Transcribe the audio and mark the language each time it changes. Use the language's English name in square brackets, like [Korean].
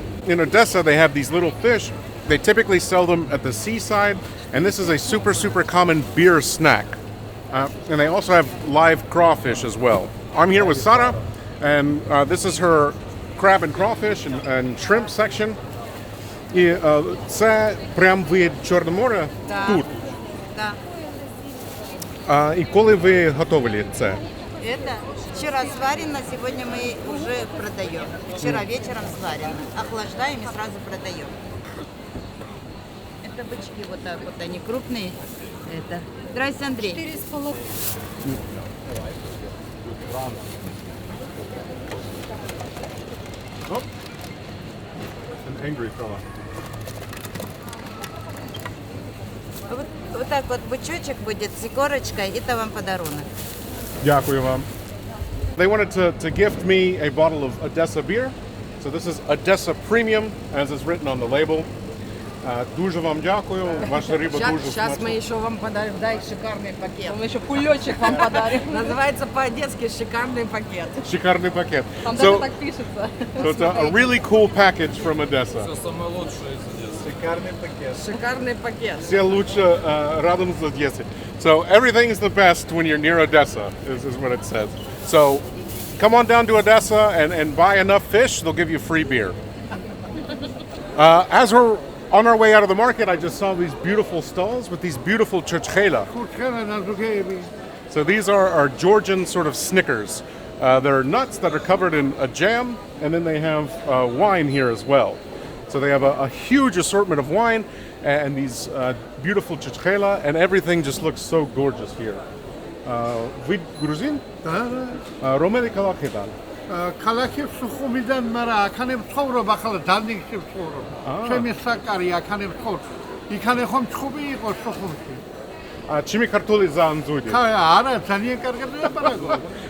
[English] In Odessa, they have these little fish. They typically sell them at the seaside, and this is a super, super common beer snack. And they also have live crawfish as well. I'm here with Sara, and this is her crab and crawfish and shrimp section. [Ukrainian] І це прям від Чорного моря тут. [Russian] Да. [Ukrainian] І коли ви готували це? [Russian] Это вчера сварено, сегодня мы уже продаем. Вчера вечером сварено. Охлаждаем и сразу продаем. Это бычки вот так вот, они крупные. Это. Здрасте, Андрей. 4,5. [English] Oh. An angry fella. [Russian] Вот так вот бычочек будет с икорочкой, это вам подарунок. [Ukrainian] Дякую вам. [English] They wanted to gift me a bottle of Odessa beer. So this is Odessa Premium, as is written on the label. [Ukrainian] Дуже вам дякую. Ваша риба дуже [Russian] Сейчас [Ukrainian] смачна. [Russian] мы еще вам подарим, дай шикарный пакет. Мы еще кулечек вам подарим. Называется по-одесски шикарный пакет. Шикарный пакет. Там даже [English] So, [Russian] так пишется. [English] so it's a really cool package from Odessa. [Russian] Шикарный пакет. Шикарный пакет. Все лучше рядом с Одессой. [English] So everything is the best when you're near Odessa, is what it says. So come on down to Odessa and buy enough fish, they'll give you free beer. As we're on our way out of the market, I just saw these beautiful stalls with these beautiful cutlery. So these are our Georgian sort of Snickers. They're nuts that are covered in a jam, and then they have wine here as well. So they have a huge assortment of wine and these beautiful cutlery, and everything just looks so gorgeous here. [Russian] Вы грузин? [Georgian] Რომელი ქალაქი და? ქალაქი სუხუმიდან, მაგრამ აქანე ვცხოვრობ, ახლა დანიში ვცხოვრობ. ჩემი საკარი აქანე ვცხოვრობ. იქანე ხომ ჩხუბი იყო სუხუმში. ჩემი ქართული ძალიან ძვირი. არა, ძალიან კარგად ლაპარაკობ.